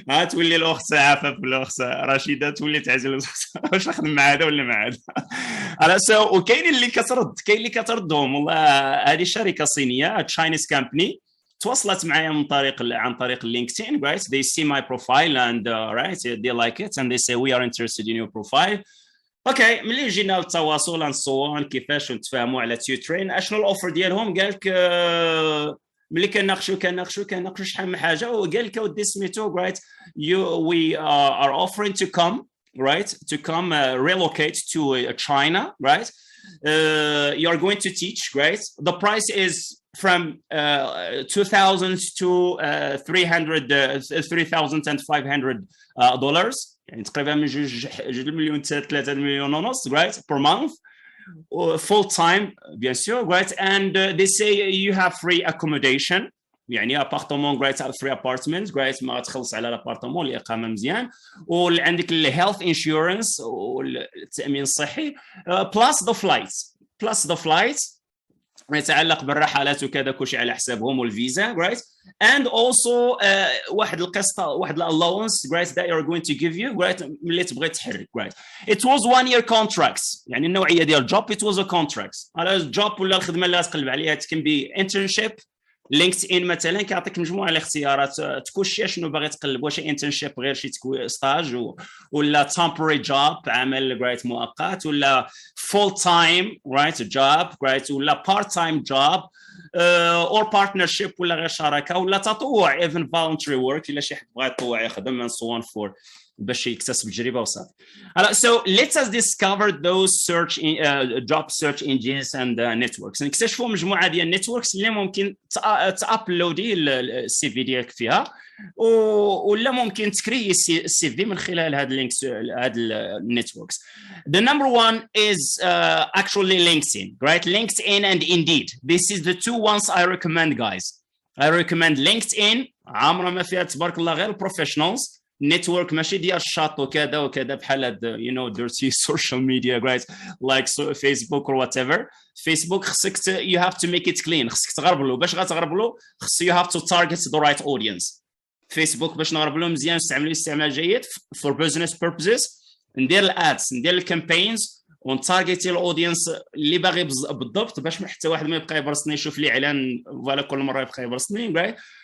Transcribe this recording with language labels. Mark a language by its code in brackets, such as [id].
[ar] تولي الاخت عفاف ولا الاخت رشيده تولي تعزل واش نخدم مع هذا ولا مع هذا. على سو وكاين اللي كتردهم والله. هذه شركه صينيه تشاينيز كامباني تواصلت معايا عن طريق LinkedIn, [en] right? They see my profile and right, they like it and they say we are interested in your profile. [ar] اوكي, ملي جينا للتواصل [en] and so on [ar] كيفاش نتفاهموا على Tutoring, اشنو الاوفر ديالهم؟ قال لك ملي كنناقشوا شحال من حاجه وقال لك ودي سميتو [en] right, we are offering to come, right, to come relocate to China, right? You are going to teach, right? The price is from 2,000 to 3,500 dollars, [ar] يعني تقريبا من 2 مليون حتى 3 مليون ونص, [en] right, per month, full time [fr] bien sûr, [en] right? And they say you have free accommodation, [ar] يعني appartement, [en] right, free apartment, right, [ar] ما تخلص على الابارتمون الاقامه مزيان, وعندك الهيلث انشورنس والتامين الصحي, [en] plus the flights [ar] يتعلق بالرحلات وكذا كلشي على حسابهم والفيزا, right? [en] And also [ar] واحد القسط, واحد [en] allowance, right, that you're going to give you, right, [ar] ملي تبغي تحرك, [en] right? It was 1 year contracts, [ar] يعني النوعيه ديال [en] job it was a contracts. [ar] على job ولا الخدمه اللي غتقلب عليها [en] it can be internship. [ar] LinkedIn مثلا كيعطيك مجموعه الاختيارات, تكون شنو باغي تقلب, واش internship غير شي ستاج ولا [en] temporary job [ar] عمل, right, مؤقت, ولا [en] full time, [ar] right, job, right, ولا [en] part time job, or partnership [ar] ولا غير شراكه ولا تطوع [en] even voluntary work [ar] الا شي حد بغى يتطوع يخدم [en] and so on for [ar] باش يكتسب التجربه وصافي. [en] So let us discover those job search engines and networks. [ar] نكتشفوا مجموعه ديال النتوركس اللي ممكن تابلودي السي في ديالك فيها ولا ممكن تكري السي في من خلال هاد اللينكس هاد النتوركس. [en] The number one is actually LinkedIn, right? LinkedIn and Indeed. This is the two ones I recommend, guys. I recommend LinkedIn. [ar] عامره ما فيها تبارك الله غير [en] professionals. [ar] نتورك ماشي ديال الشاط وكذا وكذا بحال هاد [en] dirty social media, right? Like Facebook or whatever. Facebook [ar] خصك [en] you have to make it clean. [ar] خصك تغرب له باش غتغرب له خص [en] you have to target the right audience. [ar] فيسبوك باش نغرب له مزيان نستعملوه استعمال جيد [en] for business purposes. [ar] ندير الادز ندير الكامبينز ونتارجيتي الاودينس اللي باغي بالضبط باش حتى واحد ما يبقى يبرسني يشوف لي اعلان فوالا كل مره يبقى يبرسني رايت.